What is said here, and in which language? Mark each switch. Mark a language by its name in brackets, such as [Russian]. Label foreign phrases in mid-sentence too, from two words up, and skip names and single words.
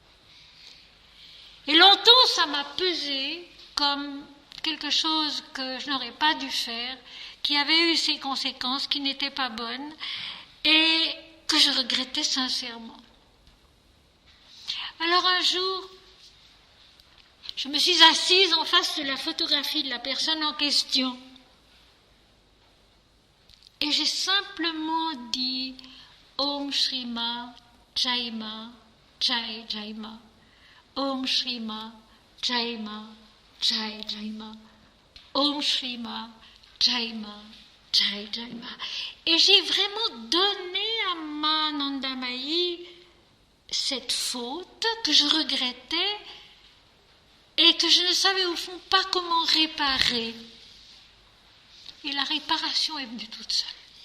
[French] Et longtemps, ça m'a pesé comme quelque chose que je n'aurais pas dû faire, qui avait eu ses conséquences, qui n'étaient pas bonnes, et que je regrettais sincèrement. Alors un jour, je me suis assise en face de la photographie de la personne en question, et j'ai simplement dit « [Sanskrit] ॐ श्रीमा जयमा जय जयमा » ॐ श्रीमा जयमा जय जयमा ॐ श्रीमा जयमा जय जयमा. [French] Et j'ai vraiment donné à ma Nandamayi cette faute que je regrettais et que je ne savais au fond pas comment réparer. Et la réparation est venue toute seule.